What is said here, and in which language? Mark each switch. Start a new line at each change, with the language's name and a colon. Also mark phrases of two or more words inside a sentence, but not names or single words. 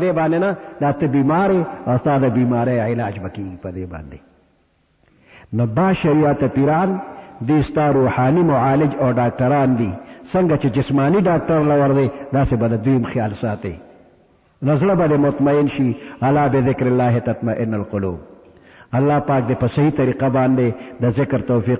Pashto: دې باندې نه دا ته بیمار او ستا د بیمارۍ علاج به کېږي په دې باندې نو با شریعت پیران دی ستا روحاني معالج او ډاکټران دي څنګه چې جسماني ډاکټر لور دی داسې به د دویم خیال ساتي نزله به مطمئن شي
Arabic: الا بذکر الله تطمئن القلوب
Pashto: الله پاک دې په صحیح طریقه باندې د ذکر توفیق